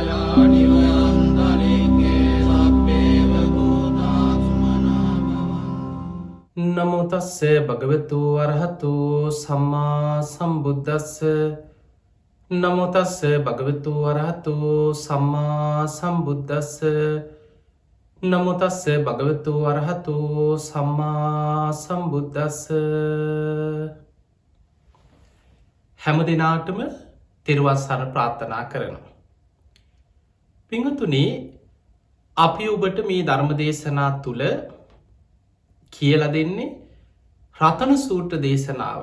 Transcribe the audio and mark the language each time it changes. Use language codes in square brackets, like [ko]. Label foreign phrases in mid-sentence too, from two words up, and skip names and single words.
[pi] නමෝ තස්ස භගවතු අරහතු සම්මා සම්බුද්දස්ස නමෝ තස්ස භගවතු අරහතු සම්මා සම්බුද්දස්ස නමෝ තස්ස භගවතු අරහතු සම්මා සම්බුද්දස්ස [si] හැම දිනාටම තෙරුවන් සරණ ප්‍රාර්ථනා කරනවා. පින්වතුනි, අපි ඔබට මේ ධර්ම දේශනා තුළ කියල දෙන්නේ රතන සූත්‍ර දේශනාව.